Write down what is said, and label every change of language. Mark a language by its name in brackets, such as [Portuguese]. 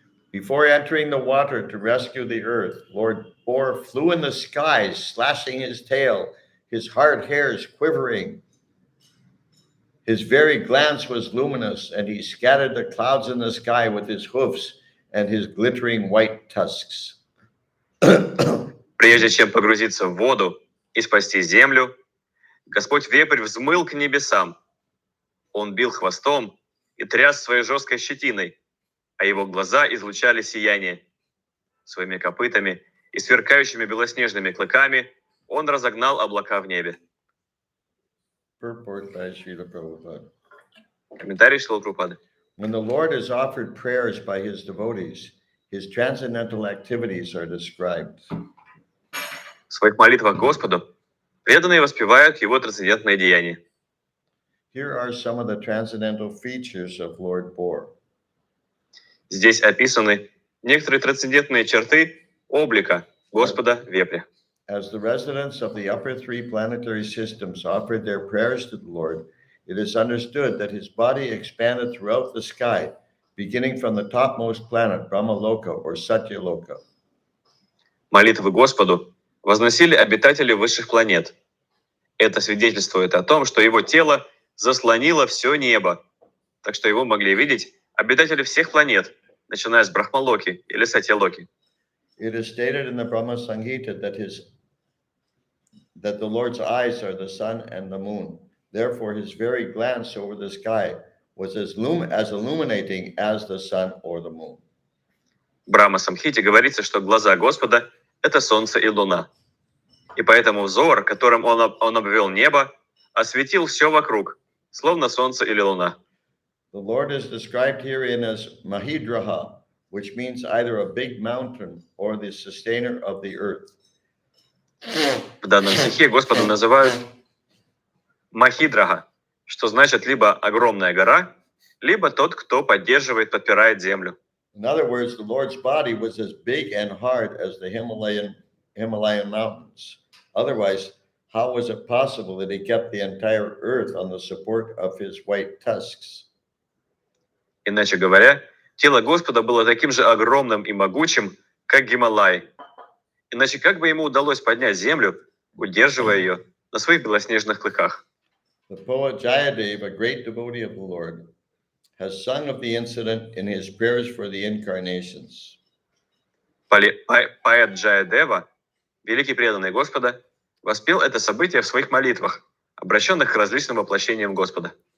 [English] Before entering the water to rescue the earth, Lord Boar flew in the skies, slashing his tail, his hard hairs quivering. His very glance was luminous, and he scattered the clouds in the sky with his hoofs and his glittering white tusks. [Russian] Прежде чем погрузиться в воду и спасти землю, Господь Вепрь взмыл к небесам. Он бил хвостом и тряс своей жесткой щетиной, а его глаза излучали сияние. Своими копытами и сверкающими белоснежными клыками он разогнал облака в небе. [English] Purport by Srila Prabhupada. [Russian] Комментарий Шрилы Прабхупады. [English] When the Lord is offered prayers by his devotees, his transcendental activities are described. [Russian] В своих молитвах Господу преданные воспевают его трансцендентные деяния. [English] Here are some of the transcendental features of Lord Boar. [Russian] Здесь описаны некоторые трансцендентные черты облика Господа Вепря. [English] As the residents of the upper three planetary systems offered their prayers to the Lord, it is understood that his body expanded throughout the sky, beginning from the topmost planet, Brahmaloka or Satyaloka. [Russian] Молитвы Господу возносили обитатели высших планет. Это свидетельствует о том, что его тело заслонило все небо, так что его могли видеть обитатели всех планет, начиная с Брахмалоки или Сатьялоки. [English] It is stated in the Brahma Samhita that the Lord's eyes are the sun and the moon. Therefore, his very glance over the sky was as illuminating as the sun or the moon. [Russian] В Брахма-самхите говорится, что глаза Господа — это солнце и луна. И поэтому взор, которым он обвел небо, осветил все вокруг, словно солнце или луна. [English] The Lord is described herein as Mahidraha, which means either a big mountain or the sustainer of the earth. [Russian] В данном стихе Господа называют Махидрага, что значит либо огромная гора, либо тот, кто поддерживает, подпирает землю. [English] In other words, the Lord's body was as big and hard as the Himalayan mountains. Otherwise, how was it possible that he kept the entire earth on the support of his white tusks? [Russian] Иначе говоря, тело Господа было таким же огромным и могучим, как Гималай. Иначе как бы ему удалось поднять землю, удерживая ее на своих белоснежных клыках? [English] The poet Jayadev, a great devotee of the Lord, has sung of the incident in his prayers for the incarnations. [Russian] Поэт Джаядева, великий преданный Господа, воспел это событие в своих молитвах, обращенных к различным воплощениям Господа.